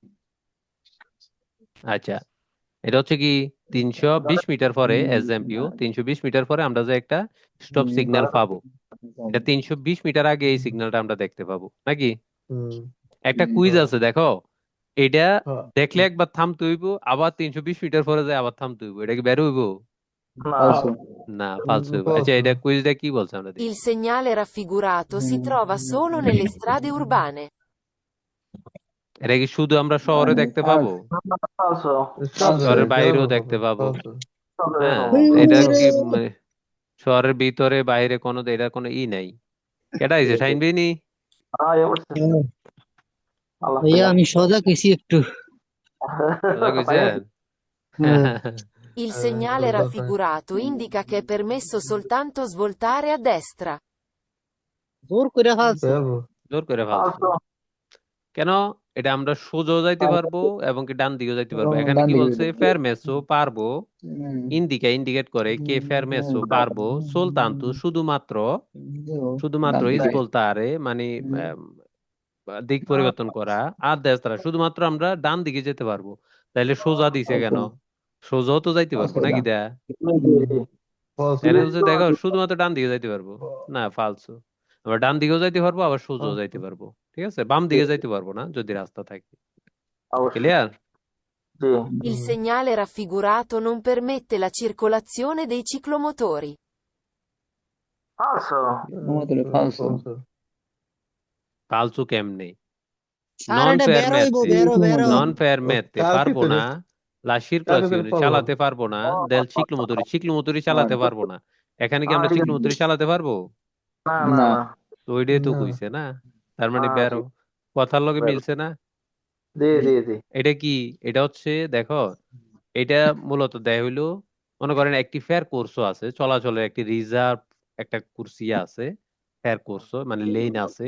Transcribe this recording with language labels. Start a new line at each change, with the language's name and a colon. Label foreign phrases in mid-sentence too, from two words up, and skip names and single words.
Bangla: আচ্ছা, এটা হচ্ছে কি 320 মিটার পরে, এসএমপিও 320 মিটার পরে আমরা যে একটা স্টপ সিগন্যাল পাবো, এটা 320 মিটার আগে এই সিগন্যালটা আমরা দেখতে পাবো, নাকি? একটা কুইজ আছে দেখো, এটা দেখলে একবার থামতে হইব, আবার 320 মিটার পরে যায় আবার থামতে হইব, এটা কি বের হইব? না ফালসু না, ফালতু হইব। আচ্ছা, এটা কুইজটা কি বলছে আমরা দেখি।
Italian: Il segnale raffigurato si trova solo nelle strade urbane.
Bangla: এটা কি শুধু আমরা শহরে দেখতে পাবো? ফালসু শহরের বাইরেও দেখতে পাবো। হ্যাঁ, এরকম এটা কি মানে শহরের ভিতরে বাইরে কোনো এটার কোনো ই নাই। কেটা হয়েছে শাইন বেনি? হ্যাঁ এ করছে আল্লাহ ভাইয়া আমি সোজা কইছি একটু। সোজা কইছেন? হ্যাঁ।
Italian: Il segnale raffigurato indica che è permesso soltanto svoltare a destra.
Bangla: জোর করে ফেলছে। জোর করে ফালছো কেন? এটা আমরা সোজাও যাইতে পারবো এবং কি ডান দিকেও যাইতে পারবো। এখানে ডান কি দিকে বলছে? যেতে ফেরমেসো পারবো, ইন্ডিকেট করে কে ফেরমেসো পারবো, সোলতান্তু শুধুমাত্র ডান দিকে। ইসবলতারে মানে দিক পরিবর্তন করা, আর দেশরা শুধুমাত্র আমরা ডান দিকে যেতে পারবো। তাইলে সোজা দিছে কেন? সোজাও তো যাইতে পারবো নাকি দা? এখানে বলছে দেখো শুধুমাত্র ডান দিকে যাইতে পারবো। না, ফালসো। আমরা ডান দিকেও যাইতে পারবো, আবার সোজাও যাইতে পারবো। ঠিক আছে, বাম দিকে যাইতে পারবো না যদি রাস্তা থাকে। অবশ্যই ক্লিয়ার? জি
Italian: Il segnale raffigurato non permette la circolazione dei ciclomotori.
Bangla: falso ফালসো ফালসু কেমনে? স্যার নন এটা বের হইবো, বেরো।
Italian: non permette
Bangla: পারবো না,
Italian: la circolazione
Bangla: চালাতে পারবো না,
Italian: del ciclomotori
Bangla: চালাতে পারবো না। এখানে কি আমরা চিকলোমোটরি চালাতে পারবো? না না না। না তো ওইটাই তো কইছে না, তার মানে হ্যাঁ, বেরো। কথার লগে বেরো। মিলছে না? জি জি জি এটা কি? এটা হচ্ছে দেখো, এটা মূলত দেয় হইলো, মনে করেন একটি ফেয়ার কোর্সও আছে, চলাচলের একটি রিজার্ভ একটা কুরসি আছে, ফেয়ার কোর্স মানে লেন আছে।